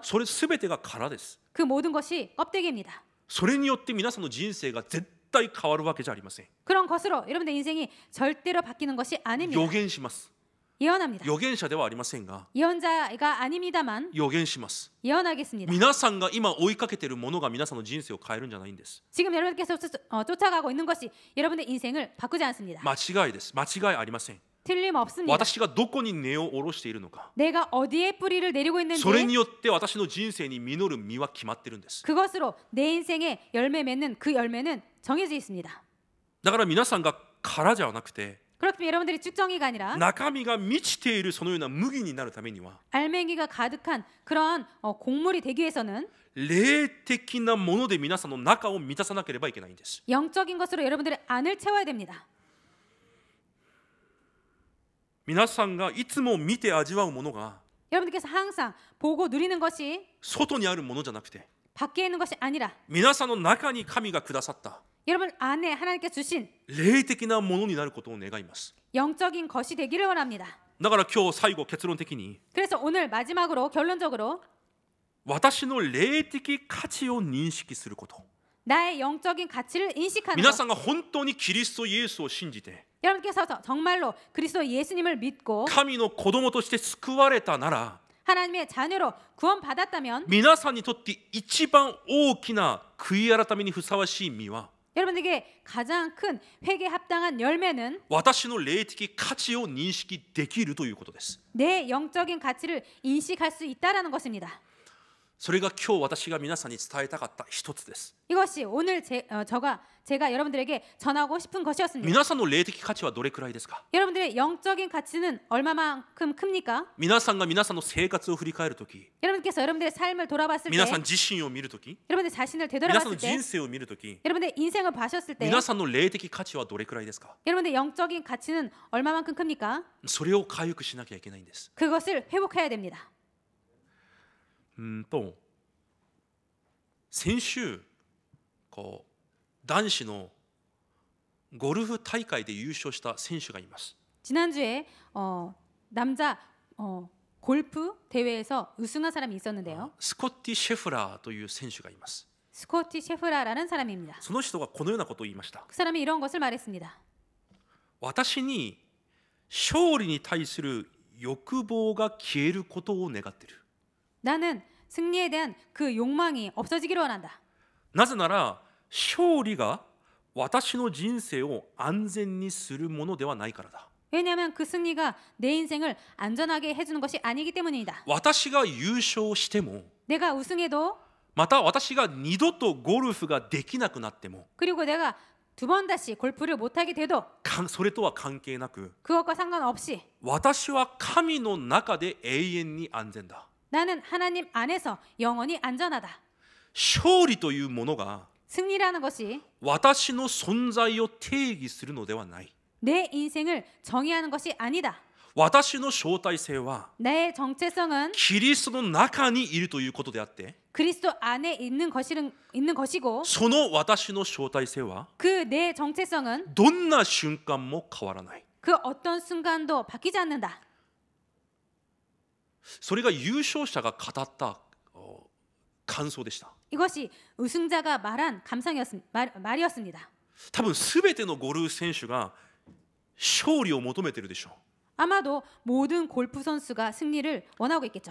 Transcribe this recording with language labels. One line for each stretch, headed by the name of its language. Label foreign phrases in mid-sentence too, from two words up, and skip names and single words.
Japanese: それすべてが殻です。
Korean: 그 모든 것이 껍데기입니다.
Japanese: それによって皆さんの人生が絶対変わるわけじゃありません。
Korean: 그런 것으로 여러분들 인생이 절대로 바뀌는 것이 아닙니다.
Japanese: 予言します。
Korean: 예언합니다.
Japanese: 預言者ではありませんが
Korean: 예언자가 아닙니다만
Japanese: 予言します。
Korean: 예언하겠습니다.
Japanese: 皆さんが今追いかけているものが皆さんの人生を変えるんじゃないんです。
Korean: 지금 여러분께서 쫓아가고 있는 것이 여러분의 인생을 바꾸지 않습니다.
Japanese: 間違いです。間違いありません。
Korean: 틀림없습니다.
Japanese: 私がどこに根を下ろしているのか
Korean: 내가 어디에 뿌리를 내리고 있는지
Japanese: それによって私の人生に実る実は決まってるんです。
Korean: 그것으로 내 인생에 열매 맺는 그 열매는 정해져 있습니다.
Japanese: だから皆さんが殻じゃなくて
Korean: 그렇기 때문에 여러분들이 쭉정이가 아니라
Japanese: 中身が満ちているそのような麦になるためには
Korean: 알맹이가 가득한 그런 곡물이 되기 위해서는
Japanese: 霊的なもので皆さんの中を満たさなければいけないんです。
Korean: 영적인 것으로 여러분들의 안을 채워야 됩니다.
Japanese: 皆さんがいつも見て味わうものが
Korean: 여러분들께서 항상 보고 누리는 것이
Japanese: 外にあるものじゃなくて
Korean: 밖에 있는 것이 아니라
Japanese: 皆さんの中に神がくださった
Korean: 여러분 안에 하나님께 주신
Japanese: 霊的なものになることを願います。
Korean: 영적인 것이 되기를 원합니다.
Japanese: だから今日最後結論的に
Korean: 그래서 오늘 마지막으로 결론적으로
Japanese: 私の霊的価値を認識すること。
Korean: 나의 영적인 가치를 인식하는
Japanese: 皆
Korean: 것.
Japanese: さんが本当にキリストイエスを信じて
Korean: 여러분께서 정말로 그리스도 예수님을 믿고
Japanese: 神の子供として救われたなら
Korean: 하나님의 자녀로 구원받았다면
Japanese: 皆さんにとって一番大きな悔い改めにふさわしい実は
Korean: 여러분에게 가장 큰 회개에 합당한 열매는
Japanese: 私の霊的価値を認識できるということです。
Korean: 내 영적인 가치를 인식할 수 있다라는 것입니다.
Japanese: それが今日私が皆さんに伝えたかった一つです。
Korean: 이것이 오늘 제가 여러분들에게 전하고 싶은 것이었습니다.
Japanese: 皆さんの霊的価値はどれくらいですか？
Korean: 여러분들의 영적인 가치는 얼마만큼 큽니까?
Japanese: 皆さんが皆さんの生活を振り返るとき、
Korean: 여러분께서 여러분들의 삶을 돌아봤을 때,
Japanese: 皆さん自身を見るとき、
Korean: 여러분들 자신을
Japanese: 皆さんの
Korean: 되돌아봤을 때,
Japanese: 人生を見るとき、
Korean: 여러분들의 인생을 보셨을 때,
Japanese: 皆さんの霊的価値はどれくらいですか？
Korean: 여러분들의 영적인 가치는 얼마만큼 큽니까?
Japanese: それを回復しなきゃいけないんです。
Korean: 그것을 회복해야 됩니다.
Japanese: 先週男子のゴルフ大会で優勝した選手がいます。
Korean: 지난주에 남자 골프 대회에서 우승한 사람이 있었는데요.
Japanese: スコッティ・シェフラーという選手がいます。
Korean: 스코티 셰프라라는 사람입니다.
Japanese: その人がこのようなことを言いました。
Korean: 그 사람이 이런 것을 말했습니다.
Japanese: 私に勝利に対する欲望が消えることを願っている。
Korean: 나는 승리에 대한 그 욕망이 없어지기를 원한다.
Japanese: なぜなら勝利が私の人生を安全にするものではないからだ。
Korean: 왜냐하면 그 승리가 내 인생을 안전하게 해주는 것이 아니기 때문이다.
Japanese: 私が優勝しても
Korean: 내가 우승해도
Japanese: また私が二度とゴルフができなくなっても
Korean: 그리고 내가 두 번 다시 골프를 못하게 돼도
Japanese: それとは関係なく
Korean: 그것과 상관없이
Japanese: 私は神の中で永遠に安全だ。
Korean: 나는 하나님 안에서 영원히 안전하다.
Japanese: 勝利というものが
Korean: 승리라는 것이
Japanese: 私の存在を定義するのではない。
Korean: 내 인생을 정의하는 것이 아니다.
Japanese: 私の招待性は
Korean: 나의 정체성은
Japanese: キリストの中にいるということであって、
Korean: 그리스도 안에 있는 것이고
Japanese: その私の招待性は
Korean: 그 내 정체성은
Japanese: どんな瞬間も変わらない。
Korean: 그 어떤 순간도 바뀌지 않는다.
Japanese: それが優勝者が語った感想でした。
Korean: 이것이 우승자가 말한 말이었습니다.
Japanese: 多分すべてのゴルフ選手が勝利を求めているでしょう。
Korean: 아마도 모든 골프 선수가 승리를 원하고 있겠죠.